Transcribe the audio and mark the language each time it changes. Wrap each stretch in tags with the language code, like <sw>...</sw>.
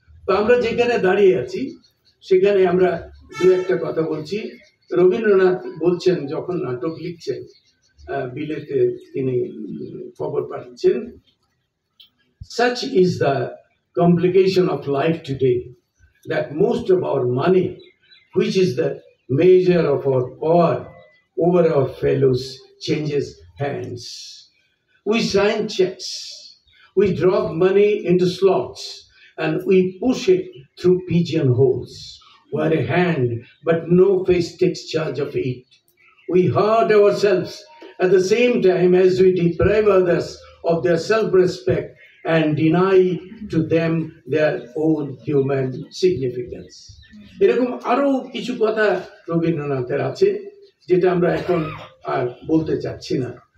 <bn>তো আমরা যেখানে দাঁড়িয়ে আছি সেখানে আমরা 2-একটা কথা বলছি। রবীন্দ্রনাথ বলছেন যখন নাটক লিখছেন, বিলেতে তিনি খবর পাচ্ছেন,</bn> <en>such is the complication of life today that most of our money, which is the measure of our power over our fellows, changes hands. We sign checks, we drop money into slots, and we push it through pigeonholes where a hand but no face takes charge of it. We hurt ourselves at the same time as we deprive others of their self-respect and deny to them their own human significance.</en> <bn>এরকম আরো কিছু কথা রবীন্দ্রনাথের আছে যেটা আমরা এখন আর বলতে চাচ্ছি না।</bn>